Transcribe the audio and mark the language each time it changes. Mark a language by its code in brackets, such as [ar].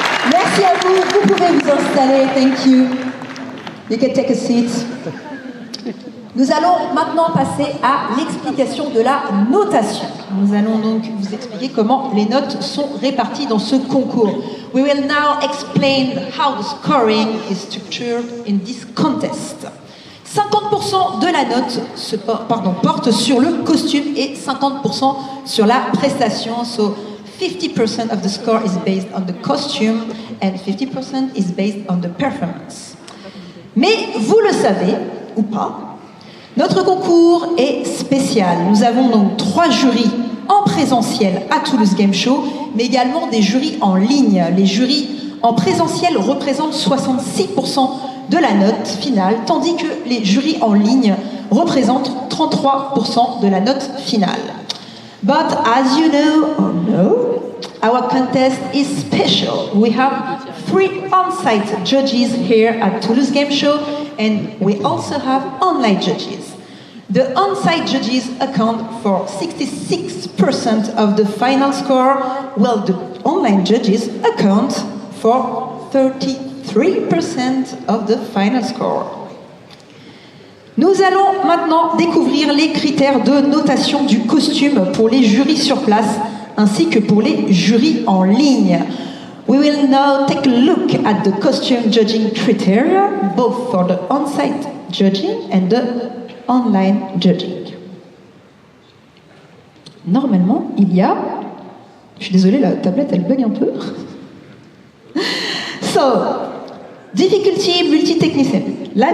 [fr] Merci à vous, vous pouvez vous installer, [en] thank you. You can take a seat. [fr] Nous allons maintenant passer à l'explication de la notation. Nous allons donc vous expliquer comment les notes sont réparties dans ce concours. [en] We will now explain how the scoring is structured in this contest. [fr] 50% de la note porte sur le costume et 50% sur la prestation. [en] So 50% of the score is based on the costume and 50% is based on the performance. [fr] Mais vous le savez, ou pas, notre concours est spécial. Nous avons donc 3 jurys en présentiel à Toulouse Game Show, mais également des jurys en ligne. Les jurys en présentiel représentent 66% de la note finale, tandis que les jurys en ligne représentent 33% de la note finale. [en] But as you know or no, our contest is special. We have 3 on-site judges here at Toulouse Game Show, and we also have online judges. The on-site judges account for 66% of the final score, while the online judges account for 33% of the final score. [fr] Nous allons maintenant découvrir les critères de notation du costume pour les jurys sur place ainsi que pour les jurys en ligne. [en] We will now take a look at the costume judging criteria, both for the on-site judging and the online judging. [fr] Normalement, il y a... Je suis désolée, la tablette, elle bug un peu. [en] So, difficulty multi-technicity.